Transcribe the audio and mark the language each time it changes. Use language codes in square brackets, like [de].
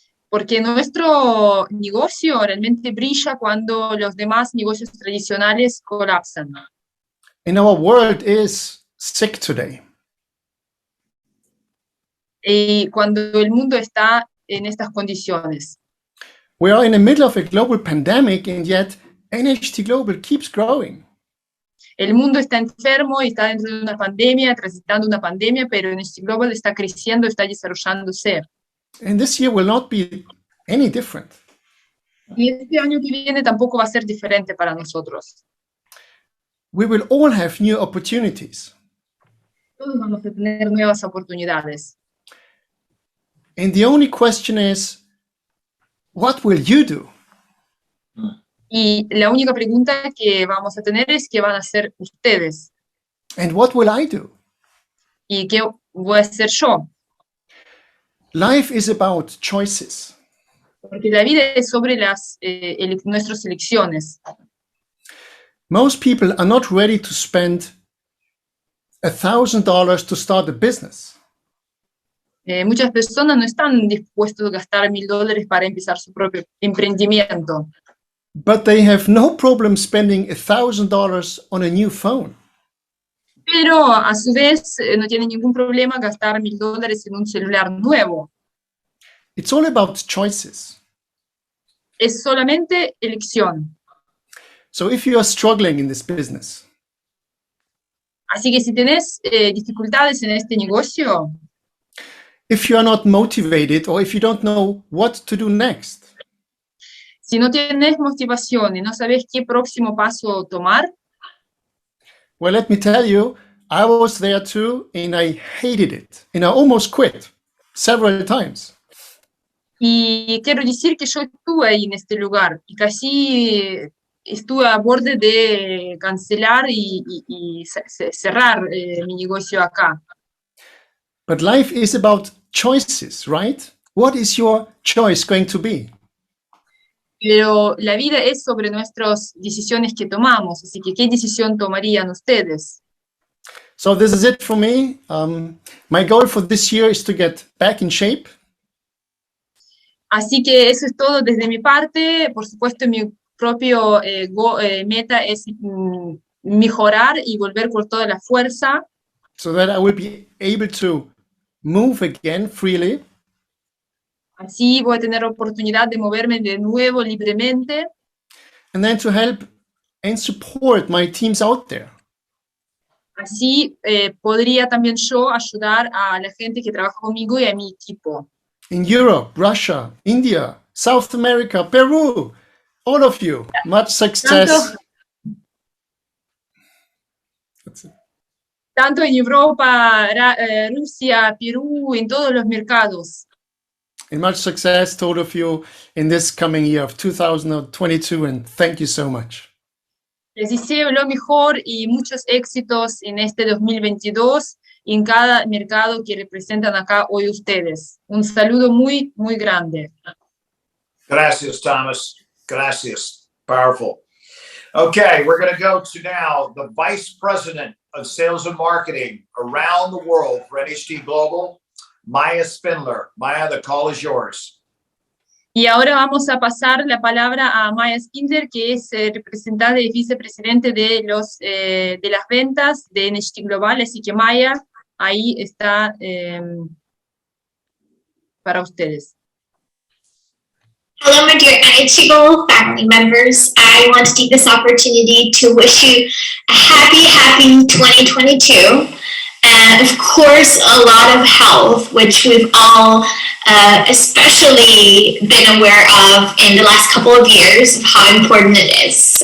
[es] Porque nuestro negocio realmente brilla cuando los demás negocios tradicionales colapsan. [en] And our world is sick today. [es] Y cuando el mundo está en estas condiciones. [en] We are in the middle of a global pandemic, and yet NHT Global keeps growing. [es] El mundo está enfermo y está dentro de una pandemia, transitando una pandemia, pero NHT Global está creciendo, está desarrollándose. [en] And this year will not be any different. [es] Y este año que viene tampoco va a ser diferente para nosotros. [en] We will all have new opportunities. [es] Todos vamos a tener nuevas oportunidades. [en] And the only question is, what will you do? [es] Y la única pregunta que vamos a tener es ¿qué van a hacer ustedes? [en] And what will I do? [es] ¿Y qué voy a hacer yo? [en] Life is about choices. [es] Porque la vida es sobre nuestras elecciones. [en] Most people are not ready to spend $1,000 to start a business. [es] Muchas personas no están dispuestos a gastar $1,000 para empezar su propio emprendimiento. [en] But they have no problem spending $1,000 on a new phone. [es] Pero a su vez no tienen ningún problema gastar $1,000 en un celular nuevo. [en] It's all about choices. [es] Es solamente elección. [en] So if you are struggling in this business, [es] Así que si tenés dificultades en este negocio, [en] if you are not motivated, or if you don't know what to do next, [es] si no tienes motivación y no sabes qué próximo paso tomar, [en] well, let me tell you, I was there too, and I hated it, and I almost quit several times. [es] Y quiero decir que yo estuve ahí en este lugar y casi estuve a borde de cancelar y cerrar mi negocio acá. [en] But life is about choices, right? What is your choice going to be? [es] Pero la vida es sobre nuestras decisiones que tomamos, así que ¿qué decisión tomarían ustedes? [en] So this is it for me. My goal for this year is to get back in shape. [es] Así que eso es todo desde mi parte. Por supuesto, mi propio meta es mejorar y volver con toda la fuerza. [en] So that I will be able to move again freely. [es] Así voy a tener oportunidad de moverme de nuevo libremente. [en] And then to help and support my teams out there. [es] Así podría también yo ayudar a la gente que trabaja conmigo y a mi equipo. [en] In Europe, Russia, India, South America, Peru, all of you, much success. [es] Tanto en Europa, Rusia, Perú, en todos los mercados. [en] And much success to all of you in this coming year of 2022, and thank you so much. [es] Les deseo lo mejor y muchos éxitos en este 2022 y en cada mercado que representan acá hoy ustedes. Un saludo muy, muy grande. Gracias, Thomas. Gracias. [en] Powerful. Okay, we're going to go to now the Vice President of Sales and Marketing around the world for NHT Global, Maya Spindler. Maya, the call is yours. [es] Y ahora vamos a pasar la palabra a Maya Spindler, que es representante y vicepresidente de las ventas de NHT Global. Así que Maya, ahí está para ustedes. [en] Hello, my dear NHT Global family members. I want to take this opportunity to wish you a happy 2022. And of course, a lot of health, which we've all especially been aware of in the last couple of years of how important it is.